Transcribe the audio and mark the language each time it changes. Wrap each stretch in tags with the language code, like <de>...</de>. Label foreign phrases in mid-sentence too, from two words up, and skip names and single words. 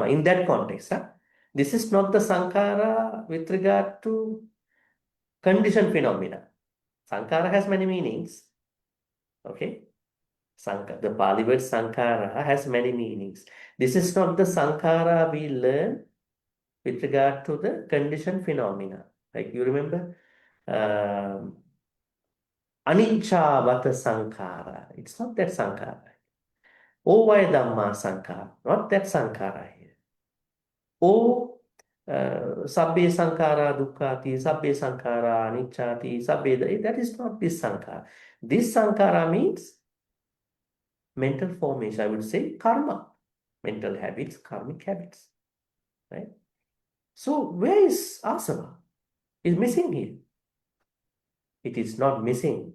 <en>In that context, this is not the sankhara with regard to conditioned phenomena. Sankhara has many meanings. Okay? The Pali word sankhara has many meanings. This is not the sankhara we learn with regard to the conditioned phenomena. Like you remember,</en> <pi>anicca-vata sankhara.</pi> <en>It's not that sankhara.</en> <pi>Ovaya dhamma sankhara.</pi> <en>Not that sankhara here.</en> <pi>Sabbe sankhara dukkhati, sabbe sankhara anicchati, sabbe.</pi> <en>That is not this sankhara. This sankhara means mental formation, I would say karma, mental habits, karmic habits, right? So where is Āsavā? It's missing here. It is not missing.</en>